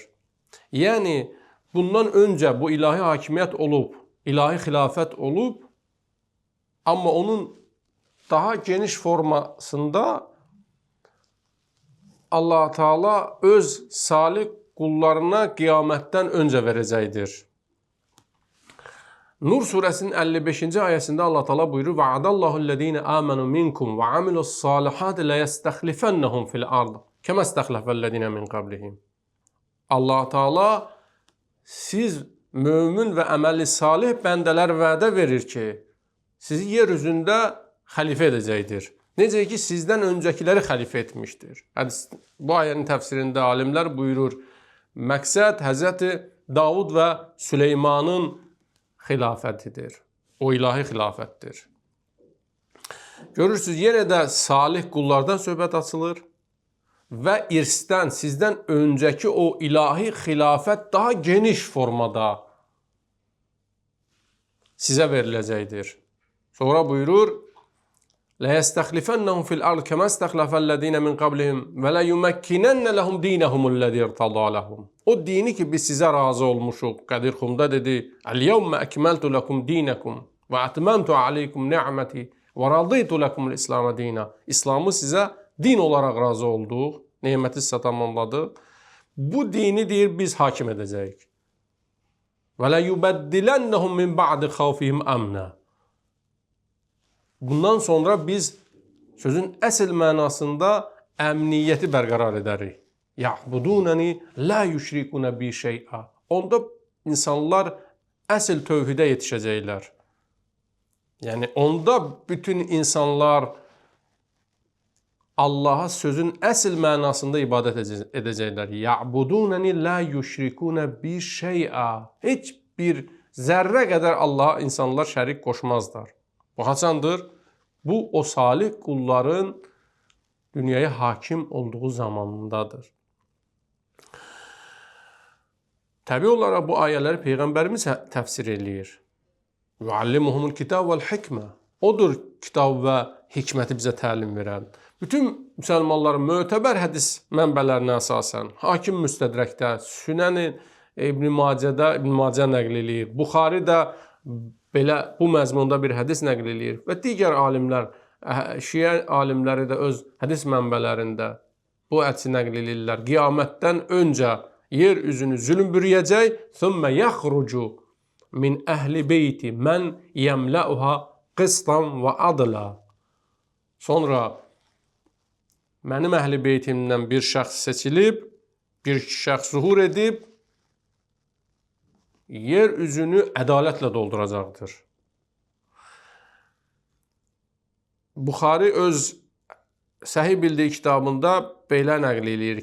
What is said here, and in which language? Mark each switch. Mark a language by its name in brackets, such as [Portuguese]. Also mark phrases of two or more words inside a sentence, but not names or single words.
[Azerbaijani] Yəni, bundan öncə bu ilahi hakimiyyət olub, ilahi xilafət olub, amma onun daha geniş formasında Allah Teala öz salih qullarına qiyamətdən öncə verəcəkdir. Nur surəsinin 55-ci ayəsində Allah Teala buyurur: [Arabic] "وعد الله الذين آمنوا منكم وعملوا الصالحات ليستخلفنهم في الأرض كما استخلف الذين من قبلهم." [Azerbaijani] Allah Teala siz mömin və əməli salih bəndələr vədə verir ki, sizi yer üzündə xəlifə edəcəkdir. Necə ki, sizdən öncəkiləri xəlifə etmişdir. Bu ayənin təfsirində alimlər buyurur, məqsəd Həzrəti Davud və Süleymanın xilafətidir. O ilahi xilafətdir. Görürsünüz, yenə də salih qullardan söhbət açılır və irsdən, sizdən öncəki o ilahi xilafət daha geniş formada sizə veriləcəkdir. Sonra buyurur, [Arabic] لَيَسْتَخْلِفَنَّهُمْ فِي الْأَرْضِ كَمَا اسْتَخْلَفَ الَّذ۪ينَ مِنْ قَبْلِهِمْ وَلَيُمَكِّنَنَّ لَهُمْ دِينَهُمُ الَّذ۪ي ارْتَضَى لَهُمْ. [Azerbaijani] O dini ki biz sizə razı olmuşuq. Qədir Xumda dedi, [Arabic] "اليوم أكملت لكم دينكم وأتممت عليكم نعمتي ورضيت لكم الإسلام دينا." [Azerbaijani] İslamı sizə din olaraq razı olduq, neməti sizə tamamladıq. Bu dini deyir biz hakim edəcəyik. [Arabic] وَلَيُبَدِّلَنَّهُمْ مِنْ بَعْدِ خَوْفِهِمْ أَمْنًا. [Azerbaijani] Bundan sonra biz sözün əsl mənasında əmniyyəti bərqərar edərik. [Arabic] يَعْبُدُونَنِي لَا يُشْرِكُونَ بِي شَيْئًا. [Azerbaijani] Onda insanlar əsl tövhidə yetişəcəklər. Yəni, onda bütün insanlar Allaha sözün əsl mənasında ibadət edəcəklər. [Arabic] يَعْبُدُونَنِي لَا يُشْرِكُونَ بِي شَيْئًا. [Azerbaijani] Heç bir zərrə qədər Allaha insanlar şərik qoşmazlar. Bu haçandır? Bu, o salih qulların dünyaya hakim olduğu zamanındadır. Təbii olaraq bu ayələri Peyğəmbərimiz təfsir eləyir. [Arabic] يُعَلِّمُهُمُ الْكِتَابَ وَالْحِكْمَةِ. [Azerbaijani] Odur kitab və hikməti bizə təlim verən. Bütün müsəlmanların mötəbər hədis mənbələrinə əsasən, Hakim Müstədrəkdə, Sünən-i İbn-i Macədə İbn-i Macə nəql eləyir. Buxari də belə bu məzmunda bir hədis nəql eləyir və digər alimlər, şiə alimləri də öz hədis mənbələrində bu hədisi nəql eləyirlər. Qiyamətdən öncə yer üzünü zülm bürüyəcək. [Arabic] ثُمَّ يَخْرُجُ مِنْ أَهْلِ بَيْتِ مَنْ يَمْلَأُهَا قِسْطًا وَعَدْلًا. [Azerbaijani] Sonra mənim əhl-i beytimdən bir şəxs seçilib, bir şəxs zuhur edib, yer üzünü ədalətlə dolduracaqdır. Buxari öz Səhih bildiyi kitabında belə nəql eləyir.